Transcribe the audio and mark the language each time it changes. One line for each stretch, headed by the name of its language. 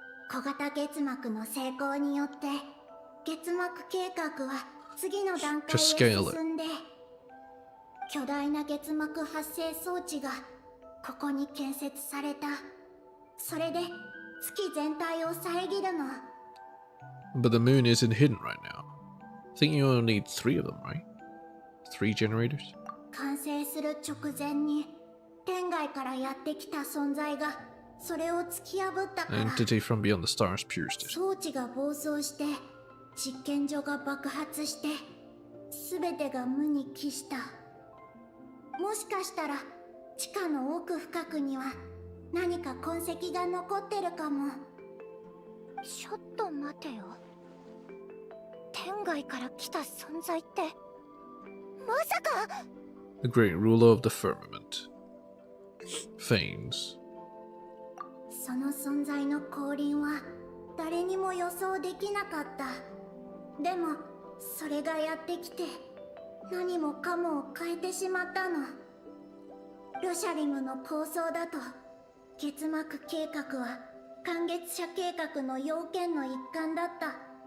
Japanese: 小型月膜の成功によって月膜計画は次の段階へ
English: Just scale it.
Japanese: 進んで、巨大な月膜発生装置がここに建設された。それで月全体を遮るの。
English: But the moon isn't hidden right now. I think you only need 3 of them, right? 3 generators?
Japanese: 完成する直前に天外からやってきた存在がそれを突き破ったから
English: Entity from beyond the stars pierced it.
Japanese: 装置が暴走して実験所が爆発して全てが無に帰した。もしかしたら地下の奥深くには何か痕跡が残ってるかも。ちょっと待てよ。天外から来た存在ってまさか
English: The great ruler of the firmament. Feigns.
Japanese: その存在の降臨は誰にも予想できなかった。でもそれがやってきて何もかもを変えてしまったの。ルシャリムの構想だと月幕計画は寒月社計画の要件の一環だった。